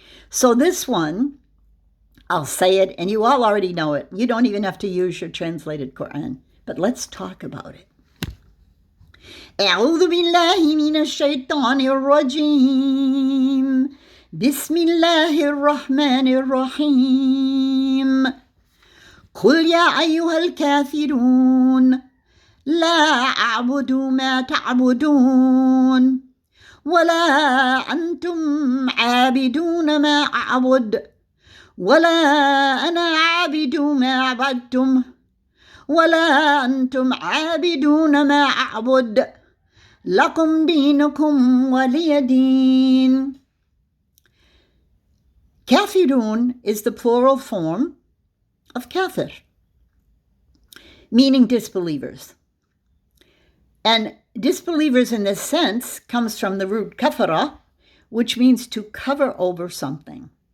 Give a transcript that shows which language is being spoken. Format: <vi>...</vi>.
<en>So this one, I'll say it, and you all already know it. You don't even have to use your translated Quran. But let's talk about it.</en> <ar>أعوذ بالله من الشيطان الرجيم بسم الله الرحمن الرحيم قل يا أيها الكافرون لا أعبد ما تعبدون ولا أنتم عابدون ما أعبد ولا أنا عابد ما عبدتم ولا أنتم عابدون ما أعبد لكم دينكم ولي دين.</ar> <en>Kafirun is the plural form of kafir, meaning disbelievers. And disbelievers in this sense comes from the root kafara, which means to cover over something.</en>